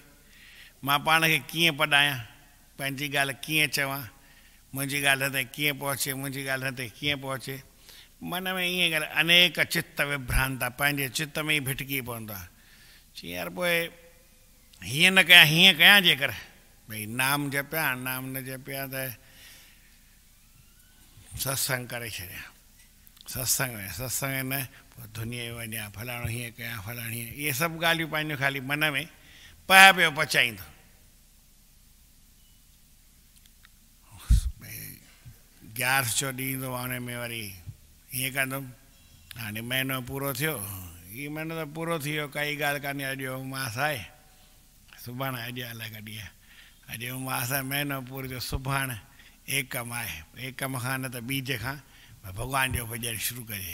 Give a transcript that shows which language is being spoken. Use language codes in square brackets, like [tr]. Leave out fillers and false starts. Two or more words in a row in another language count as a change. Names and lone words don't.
[sd] मां पाण खे कीअं पढ़ायां, पंहिंजी ॻाल्हि कीअं चवां, मुंहिंजी ॻाल्हि ते कीअं पहुचे, मुंहिंजी ॻाल्हि ते कीअं पहुचे। मन में ईअं ॻाल्हि अनेक चित विभ्रांता, पंहिंजे चित में ई भिटकी पवंदो आहे। चई यार पोइ हीअं न कयां हीअं कयां, जेकर भई नाम जपियां, नाम न जपियां त सत्संग करे छॾियां, सत्संग न पोइ दुनिया वञा फलाणो हीअं कयां फलाणो हीअं, इहे सभु ॻाल्हियूं पंहिंजो ख़ाली मन में पया पियो पचाईंदो। भई 11 ॾींदो हुन में वरी हीअं कंदुमि, हाणे महीनो पूरो थियो, हीअ महीनो त पूरो थी वियो, काई ॻाल्हि कान्हे, अॼु उमास आहे, सुभाणे अॼु अलाए कॾहिं आहे, अॼु उमास आहे, महीनो पूरो थियो, सुभाणे एकम आहे, एकम खां न त ॿीज खां भॻवान जो भॼन शुरू कजे।